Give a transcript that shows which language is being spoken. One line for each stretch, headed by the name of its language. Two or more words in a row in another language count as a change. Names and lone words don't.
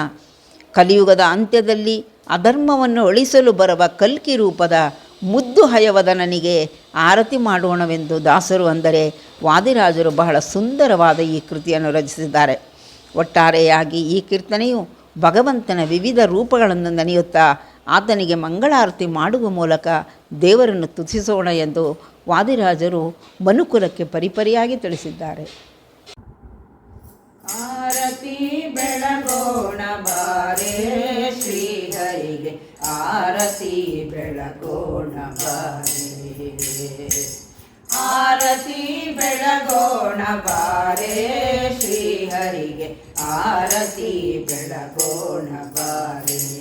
Kannada: ಕಲಿಯುಗದ ಅಂತ್ಯದಲ್ಲಿ ಅಧರ್ಮವನ್ನು ಅಳಿಸಲು ಬರುವ ಕಲ್ಕಿ ರೂಪದ ಮುದ್ದು ಹಯವದನನಿಗೆ ಆರತಿ ಮಾಡೋಣವೆಂದು ದಾಸರು ಅಂದರೆ ವಾದಿರಾಜರು ಬಹಳ ಸುಂದರವಾದ ಈ ಕೃತಿಯನ್ನು ರಚಿಸಿದ್ದಾರೆ. ಒಟ್ಟಾರೆಯಾಗಿ ಈ ಕೀರ್ತನೆಯು ಭಗವಂತನ ವಿವಿಧ ರೂಪಗಳನ್ನು ನೆನೆಯುತ್ತಾ ಆತನಿಗೆ ಮಂಗಳಾರತಿ ಮಾಡುವ ಮೂಲಕ ದೇವರನ್ನು ಸ್ತುತಿಸೋಣ ಎಂದು ವಾದಿರಾಜರು ಮನುಕುಲಕ್ಕೆ ಪರಿಪರಿಯಾಗಿ ತಿಳಿಸಿದ್ದಾರೆ. ಆರತಿ ಬೆಳಗೋಣ ಬಾರೇ ಶ್ರೀಹರಿಗೆ, ಆರತಿ ಬೆಳಗೋಣ ಬಾರೇ, ಆರತಿ ಬೆಳಗೋಣ ಬಾರೇ ಶ್ರೀಹರಿಗೆ, ಆರತಿ ಬೆಳಗೋಣ ಬಾರೇ,